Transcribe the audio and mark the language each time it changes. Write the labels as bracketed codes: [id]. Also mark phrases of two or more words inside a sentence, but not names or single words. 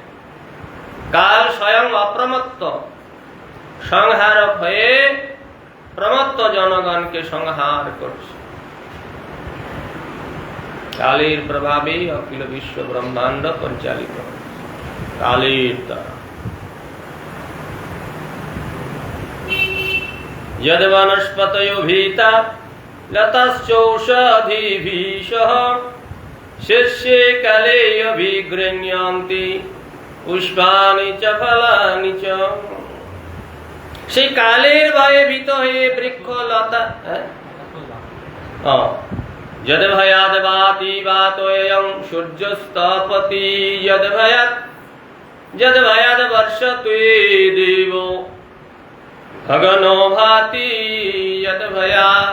[bn] কাল স্বয়ং অপ্রমত্ত, সংহারক হয়ে প্রমত্ত জনগণকে সংহার করছে। কালের প্রভাবে অখিল বিশ্ব ব্রহ্মাণ্ড পরিচালিত কালের দ্বারা। [sa] यद् वनस्पतयो भीता लताश्चौषधिभिः सह शीर्षे काले अभिगृह्णन्ति पुष्पाणि च फलानि च। [bn] সেই কালের ভয়ে ভীত হয়ে বৃক্ষলতা [sa] यद भयाद वाति वातोयं सूर्यस्तपति यद भयाद वर्षते देव भगनो भाति यद भयाद।